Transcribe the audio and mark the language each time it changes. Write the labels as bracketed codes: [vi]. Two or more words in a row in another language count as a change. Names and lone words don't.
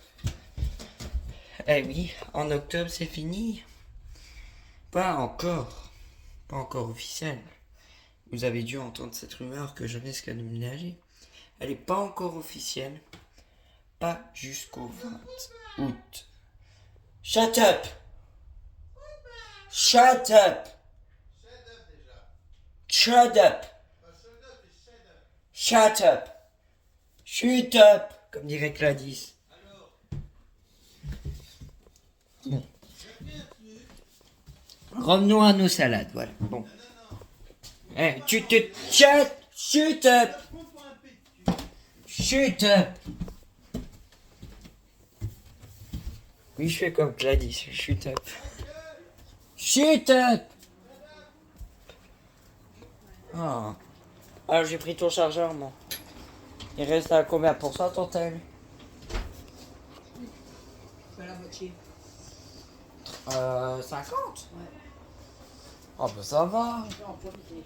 [fr] Eh oui, en octobre, c'est fini. Pas encore. Pas encore officiel. Vous avez dû entendre cette rumeur que je risque de déménager. Elle n'est pas encore officielle. Pas jusqu'au 20 août. [en] Shut up! Shut up! Shut up! Shut up! Shut up! [fr] Comme dirait Gladys. Bon. Revenons à nos salades, voilà. Bon. Eh, tu te... [en] Shut up! Shut up! [fr] Oui, je fais comme Gladys. [en] Shut up. Shut up! [fr] Ah. Alors j'ai pris ton chargeur, moi. Il reste à combien pour cent ton tel? Pas la moitié. 50. Ouais. Oh bah ça va. Je vais en profiter.